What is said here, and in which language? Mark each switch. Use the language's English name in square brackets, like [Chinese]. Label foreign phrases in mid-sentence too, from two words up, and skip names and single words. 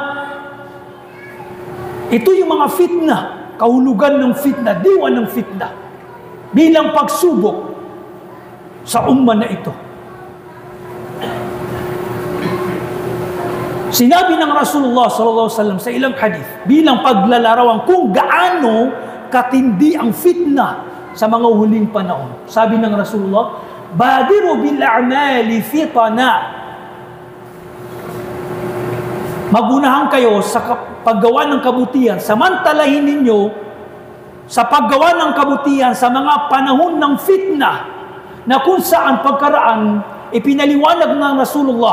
[Filipino] Ito yung mga fitna, kahulugan ng fitna, diwa ng fitna, bilang pagsubok sa umma na ito. Sinabi ng Rasulullah [Arabic] صلى الله عليه وسلم [Filipino] sa ilang hadith bilang paglalarawan kung gaano katindi ang fitna sa mga huling panahon. Sabi ng Rasulullah, [Arabic] بادروا بالأعمال فتنا. [Filipino] Magunahan kayo sa paggawa ng kabutihan, samantalahin ninyo sa paggawa ng kabutihan sa mga panahon ng fitna na kung saan pagkaraan ipinaliwanag ng Rasulullah.